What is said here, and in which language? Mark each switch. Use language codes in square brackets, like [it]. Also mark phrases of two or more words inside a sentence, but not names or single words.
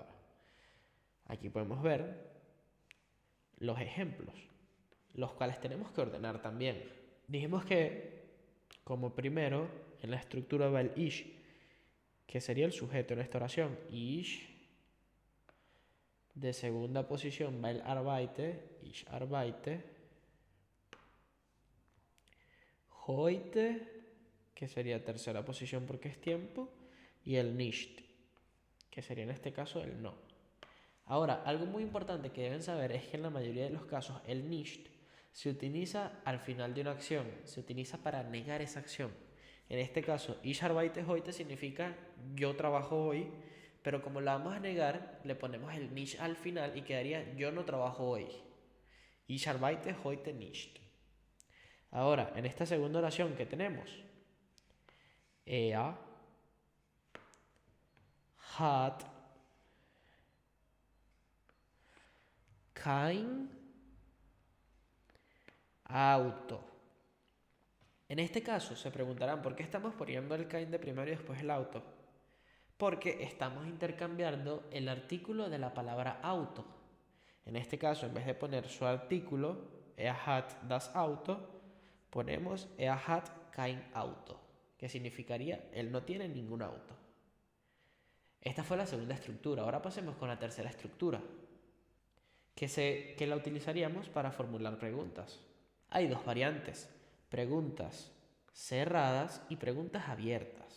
[es] Aquí podemos ver los ejemplos, los cuales tenemos que ordenar también. Dijimos que como primero en la estructura va el ish, que sería el sujeto en esta oración. Ish. De segunda posición va el arbeite, [de] ich arbeite. [es] Heute, que sería tercera posición porque es tiempo, y el nicht, que sería en este caso el no. Ahora, algo muy importante que deben saber es que en la mayoría de los casos el nicht se utiliza al final de una acción, se utiliza para negar esa acción. En este caso, [de] ich arbeite heute [es] significa yo trabajo hoy, pero como la vamos a negar, le ponemos el nicht al final y quedaría yo no trabajo hoy. [de] Ich arbeite heute nicht. [es] Ahora, en esta segunda oración que tenemos, [de] er hat kein Auto. [es] En este caso se preguntarán por qué estamos poniendo el kein de primero y después el auto. Porque estamos intercambiando el artículo de la palabra auto. En este caso, en vez de poner su artículo, [de] er hat das Auto, ponemos er hat kein Auto, [es] que significaría él no tiene ningún auto. Esta fue la segunda estructura. Ahora pasemos con la tercera estructura, que la utilizaríamos para formular preguntas. Hay dos variantes: preguntas cerradas y preguntas abiertas.